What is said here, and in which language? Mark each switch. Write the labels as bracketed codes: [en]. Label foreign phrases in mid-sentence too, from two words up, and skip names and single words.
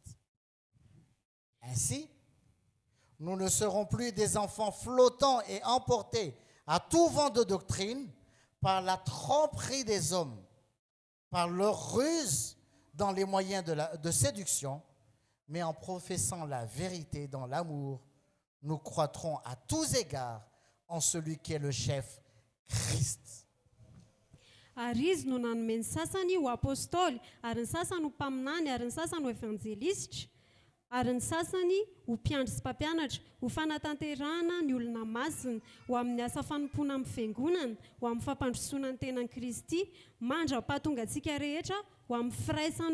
[fr] Ainsi, nous ne serons plus des enfants flottants et emportés à tout vent de doctrine par la tromperie des hommes, par leur ruse dans les moyens de séduction, mais en professant la vérité dans l'amour, nous croîtrons à tous égards en celui qui est le chef, Christ. [mg] Ary izy no nanome ny sasany ho apôstôly, ary ny sasany ho mpaminany, ary ny sasany ho evanjelisitra, ary ny sasany ho mpiandry sy mpampianatra, ho fanatanterahana ny olona masina, ho amin'ny asa fanompoana amin'ny fiangonana, ho amin'ny fampandrosoana ny tenan'i Kristy, mandra-pahatongatsika rehetra, ho amin'ny firaisan'ny